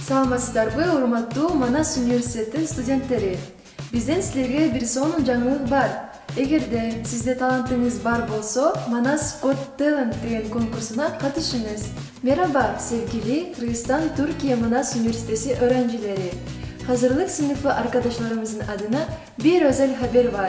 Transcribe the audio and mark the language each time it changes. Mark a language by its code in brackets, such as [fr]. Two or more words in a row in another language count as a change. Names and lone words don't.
[ky] саламатсыздарбы, урматтуу Манас университеттин студенттери. Бизден силерге бир сонун жаңылык бар. Эгерде сизде талантыңыз бар болсо, Манас Got Talent деген конкурсуна катышыңыз. [tr] Мераба, sevgili Кыргызстан, Türkiye Манас университети öğrencileri. Hazırlık sınıfı arkadaşlarımızın adına bir özel haber var.